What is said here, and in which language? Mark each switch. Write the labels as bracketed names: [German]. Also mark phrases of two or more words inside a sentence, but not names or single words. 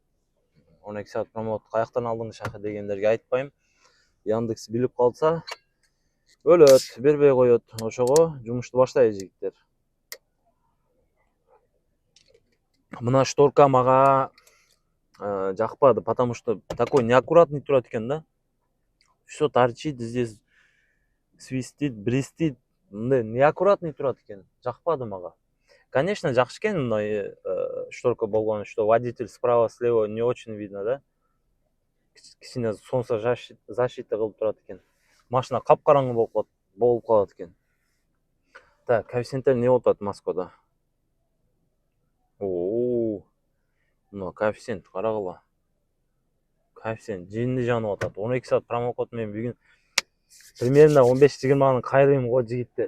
[Kyrgyz] 12 саат промокод каяктан алдыңыз шаха дегендерге айтпайм. Яндекс билип калса, өлөт, бербей коет. Ошого жумушту баштайбыз жигиттер. Мына шторка мага жакпады, [Russian] потому что такой неаккуратный [Kyrgyz] турат экен да. [Russian] Все торчит здесь, свистит, брестит. [Kyrgyz] Мындай неаккуратный турат экен. Жакпады мага. Конечно, жакшы экен мындай шторка болгон, [Russian] что водитель справа слева не очень видно, да. [Kyrgyz] Кичине [Russian] солнце защита [Kyrgyz] кылып турат экен. Машина капкараңгы болуп калат экен. Так, коэффициенттер не болуп атат Москвада? Мына коэффициент карагыла. Коэффициент жинди жанып атат. 12 саат промокод менен бүгүн примерно 15-20 кайрыйм го жигиттер.